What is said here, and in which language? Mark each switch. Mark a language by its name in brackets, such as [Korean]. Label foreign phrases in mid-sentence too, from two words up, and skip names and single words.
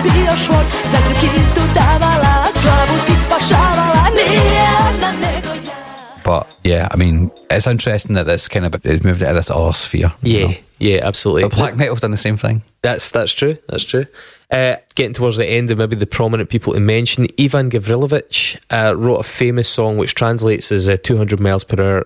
[Serbian] bio švorc, za kitu davala, glavu ti spašavala, nije ona nego ja. [English] But yeah, I mean, it's interesting that this kind of is moved into this other sphere. Yeah, absolutely. But black metal's done the same thing. That's true. Getting towards the end of maybe the prominent people to mention, Ivan Gavrilović wrote a famous song which translates as 200 miles per hour.